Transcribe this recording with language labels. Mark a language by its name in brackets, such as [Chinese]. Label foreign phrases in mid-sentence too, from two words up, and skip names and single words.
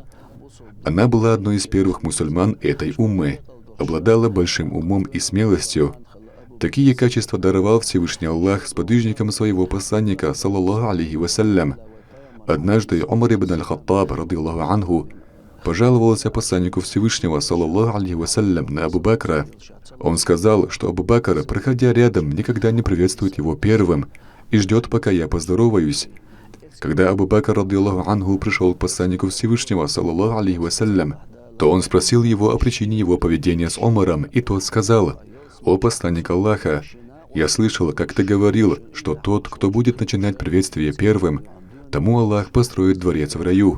[Russian] Она была одной из первых мусульман этой уммы, обладала большим умом и смелостью. Такие качества даровал Всевышний Аллах сподвижникам своего посланника, [Arabic] صلى الله عليه وسلم. [Russian] Однажды Умар ибн аль-Хаттаб, [Arabic] رضي الله عنه, [Russian] пожаловался посланнику Всевышнего, [Arabic] صلى الله عليه وسلم, [Russian] на Абу Бакра. Он сказал, что Абу Бакр, проходя рядом, никогда не приветствует его первым и ждет, пока я поздороваюсь. Когда Абу Бакр, [Arabic] رضي الله عنه, [Russian] пришел к посланнику Всевышнего, [Arabic] صلى الله عليه وسلم, [Russian] то он спросил его о причине его поведения с Омаром, и тот сказал: «О посланник Аллаха, я слышал, как ты говорил, что тот, кто будет начинать приветствие первым, тому Аллах построит дворец в раю.